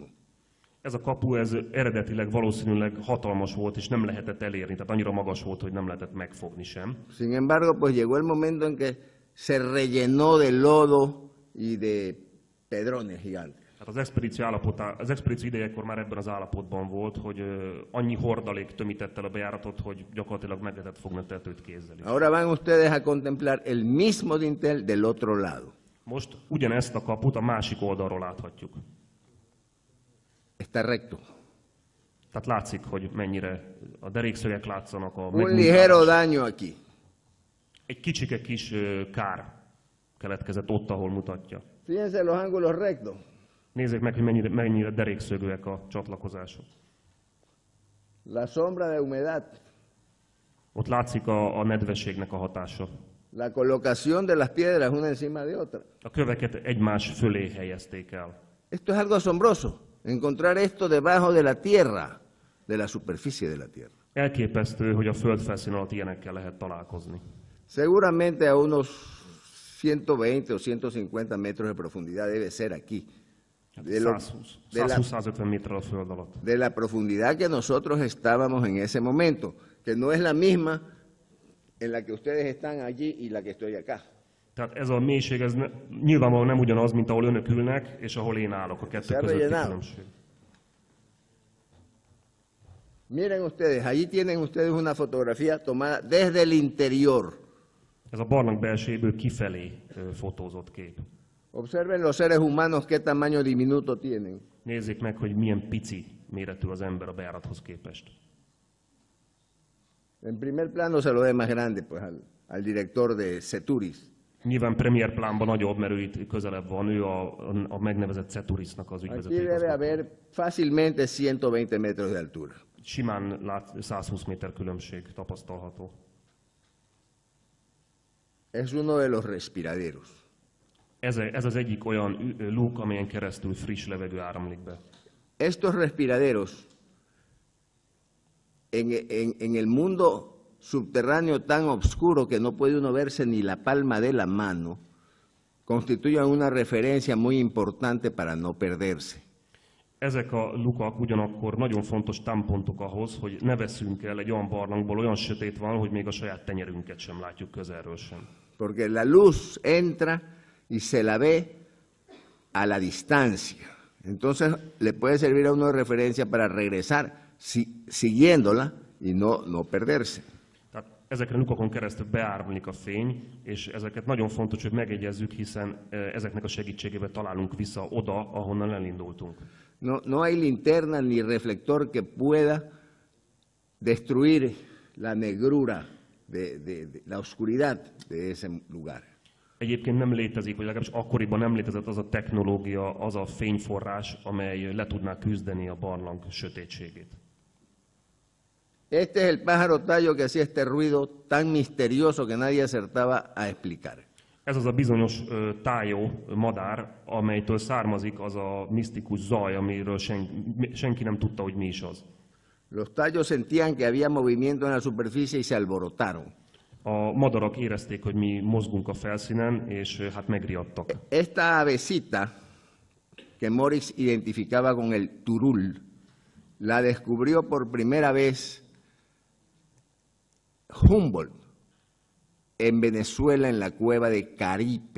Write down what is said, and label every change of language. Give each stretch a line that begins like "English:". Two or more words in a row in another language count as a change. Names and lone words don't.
Hungarian: Ez a kapu, ez eredetileg valószínűleg hatalmas volt, és nem lehetett elérni, tehát annyira magas volt, hogy nem lehetett megfogni sem.
Spanish: Sin embargo, pues llegó el momento en que se rellenó de lodo y de pedrones gigantes.
Hungarian: Hát az expedíció idejekor már ebben az állapotban volt, hogy annyi hordalék tömített el a bejáratot, hogy gyakorlatilag meg lehetett fogni a tetőt kézzel is.
Spanish: Ahora van ustedes a contemplar el mismo dintel del otro lado.
Hungarian: Most ugyanezt a kaput a másik oldalról láthatjuk.
Spanish: Está recto.
Hungarian: Tehát látszik, hogy mennyire a derékszögek látszanak.
Spanish: Un ligero daño aquí.
Hungarian: Egy kicsike kis kár keletkezett ott, ahol mutatja.
Spanish: Fíjense los ángulos rectos.
Hungarian: Nézzék meg, hogy mennyire derékszögűek a csatlakozások.
Spanish: La sombra de humedad.
Hungarian: Ott látszik a nedvességnek a hatása.
Spanish: La colocación de las piedras una encima de otra.
Hungarian: A köveket egymás fölé helyezték el.
Spanish: Esto es algo asombroso. Encontrar esto debajo de la tierra, de la superficie de la tierra.
Hungarian: Elképesztő, hogy a földfelszín alatt ilyenekkel lehet találkozni.
Spanish: Seguramente a unos 120 o 150 metros de profundidad debe ser aquí.
Hungarian: 120-150 méter a föld alatt.
Spanish: De la profundidad que nosotros estábamos en ese momento, que no es la misma en la que ustedes están allí y la que estoy acá.
Hungarian: Tehát ez a mélység, ez nyilvánvalóan nem ugyanaz, mint ahol önök ülnek, és ahol én állok, a kettő közötti különbség.
Spanish: Miren ustedes, allí tienen ustedes una fotografía tomada desde el interior.
Hungarian: Ez a barlang belsejéből kifelé fotózott kép.
Spanish: Observen los seres humanos qué tamaño diminuto tienen.
Hungarian: Nézzék meg, hogy milyen pici méretű az ember a bejárathoz képest.
Spanish: En primer plano se lo ve más grande pues, al director de Ceturis.
Hungarian: Nyilván premier plánban nagyobb, mert ő itt közelebb van, ő a megnevezett Ceturisnak az
Spanish: Aquí
Hungarian: ügyvezető
Spanish: debe
Hungarian: igazgató.
Spanish: haber fácilmente 120 metros de altura.
Hungarian: Simán 120 méter különbség tapasztalható.
Spanish: Es uno de los respiraderos.
Hungarian: Ez az egyik olyan luk, amelyen keresztül friss levegő áramlik be.
Spanish: Estos respiraderos en el mundo subterráneo tan oscuro que no puede uno verse ni la palma de la mano, constituyen una referencia muy importante para no perderse.
Hungarian: Ezek a lukak ugyanakkor nagyon fontos támpontok ahhoz, hogy ne veszünk el egy olyan barlangból, olyan sötét van, hogy még a saját tenyerünket sem látjuk közelről sem.
Spanish: Porque la luz entra y se la ve a la distancia. Entonces le puede servir a uno de referencia para regresar siguiéndola y no perderse.
Hungarian: Tehát ezekre a lukakon keresztül beáramlik a fény, és ezeket nagyon fontos, hogy megegyezzük, hiszen ezeknek a segítségével találunk vissza oda, ahonnan elindultunk.
Spanish: No hay linterna ni reflector que pueda destruir la negrura, de la oscuridad de ese lugar.
Hungarian: Egyébként nem létezik, vagy legalábbis akkoriban nem létezett az a technológia, az a fényforrás, amely le tudná küzdeni a barlang sötétségét.
Spanish: Este es el pájaro tallo que hacía este ruido tan misterioso que nadie acertaba a explicar.
Hungarian: Ez az a bizonyos tájó madár, amelytől származik az a misztikus zaj, amiről senki nem tudta, hogy mi is az.
Spanish: Los tallos sentían que había movimiento en la superficie y se alborotaron.
Hungarian: A madarak érezték, hogy mi mozgunk a felszínen, és hát megriadtak.
Spanish: Esta avecita que Morix identificaba con el turul, la descubrió por primera vez Humboldt en Venezuela en la cueva de Caripe.